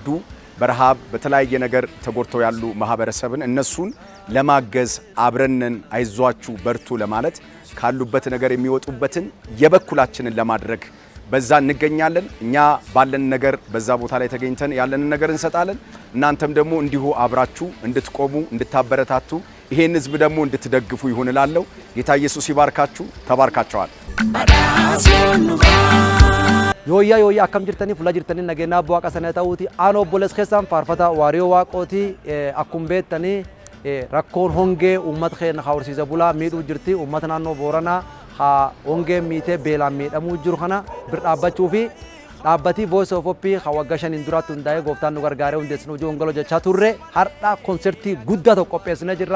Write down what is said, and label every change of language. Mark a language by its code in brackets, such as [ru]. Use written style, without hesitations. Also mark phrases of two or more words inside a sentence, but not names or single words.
[am] በረሃብ በተለያየ ነገር ተጎድተው ያሉ ማህበረሰብን እነሱን ለማገዝ አብረንን አይዟችሁ በርቱ ለማለት ካሉበት ነገር የሚወጡበትን የበኩላችንን ለማድረግ በዛ እንገኛለን። እኛ ባለን ነገር በዛ ቦታ ላይ ተገኝተን ያለንን ነገር እንሰጣለን። እናንተም ደግሞ እንዲሁ አብራችሁ እንድትቆሙ እንድታበረታቱ ይሄን ህዝብ ደግሞ እንድትደግፉ ይሁን እላለሁ። ጌታ ኢየሱስ ይባርካችሁ። ተባርካችኋል። [om] ዮያ akkam jirtanii fuula jirtanii nageenyaa waaqa sana ta'uuti aanoo obboleessa keessaan faarfata waariyoo waaqooti akkum beektanii rakkoon hongee uummata keenya hawrsiisa bulaa miidhuu jirti uummata naannoo Booranaa hongee miitee beelaan miidhamuu jiru kana bir dhaabbachuu fi dhaabbatii Voice of Hope waggaa 5 duraatti hundaa'ee gooftaan nu gargaaree hundeessinu hojii hongaloo jechaa turre har'a konsertii guddaa tokko qopheessinee jirra.